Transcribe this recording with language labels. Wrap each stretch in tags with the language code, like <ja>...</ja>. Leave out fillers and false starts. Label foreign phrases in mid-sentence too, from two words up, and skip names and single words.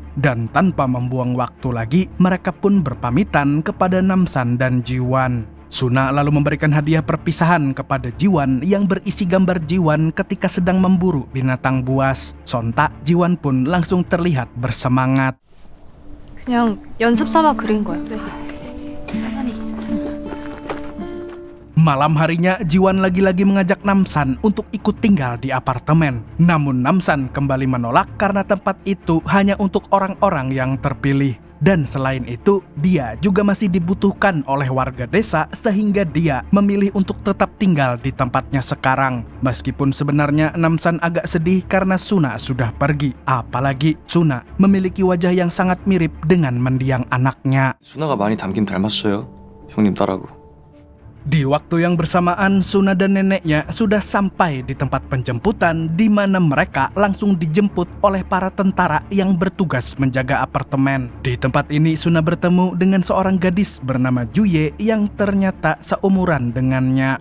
<id>Dan tanpa membuang waktu lagi, mereka pun berpamitan kepada Namsan dan Jiwon. Suna lalu memberikan hadiah perpisahan kepada Jiwon yang berisi gambar Jiwon ketika sedang memburu binatang buas. Sontak, Jiwon pun langsung terlihat bersemangat.</id> <ko>그냥 연습 삼아 그린 거야.</ko> <id>Malam harinya, Jiwon lagi-lagi mengajak Namsan untuk ikut tinggal di apartemen. Namun Namsan kembali menolak karena tempat itu hanya untuk orang-orang yang terpilih. Dan selain itu, dia juga masih dibutuhkan oleh warga desa sehingga dia memilih untuk tetap tinggal di tempatnya sekarang. Meskipun sebenarnya Namsan agak sedih karena Suna sudah pergi. Apalagi Suna memiliki wajah yang sangat mirip dengan mendiang anaknya.</id> <ko>수나가 많이 닮긴 닮았어요. 형님 딸하고.</ko> <id>Di waktu yang bersamaan, Suna dan neneknya sudah sampai di tempat penjemputan di mana mereka langsung dijemput oleh para tentara yang bertugas menjaga apartemen. Di tempat ini, Suna bertemu dengan seorang gadis bernama Juye yang ternyata seumuran dengannya.</id>